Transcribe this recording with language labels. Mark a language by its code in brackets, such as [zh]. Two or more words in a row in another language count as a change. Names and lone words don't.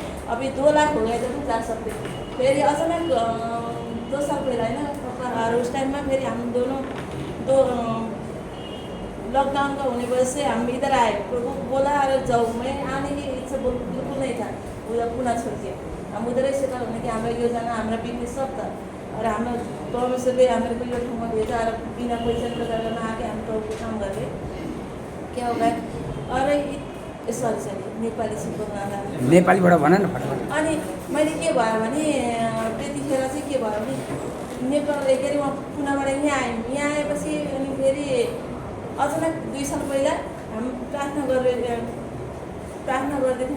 [hi] अभी 2 लाख हो गए तो हम जा सकते। फिर अचानक 2 साल पहले है ना पापा, और उस टाइम में फिर हम दोनों तो लॉकडाउन का होने वजह से हम इधर आए। प्रभु बोला अरे जाओ, मैं आने की इच्छा बिल्कुल नहीं था उधर पुनः छोड़ के। हम उधरै से था कि हमारा योजना हमारा बिजनेस सब था और हम परमेश्वरले हमारे को [ne] यो ठाउँमा [hi] भेजा और बिना पैसा में आके हम [ne] प्रभुको काम गरेँ। [hi] क्या हो गया [ne] अरे सरी नेपाली सिक्नु आउँदा नेपालीबाट भन न फटाफट। अनि मैले के भयो भने त्यतिखेर चाहिँ के भयो भने नेपाल के अरे उहाँ पुनाबाट यहाँ आयौँ। यहाँ आएपछि अनि फेरि अचानक 2 साल पहिला हामी प्रार्थना गर्दै थियौँ।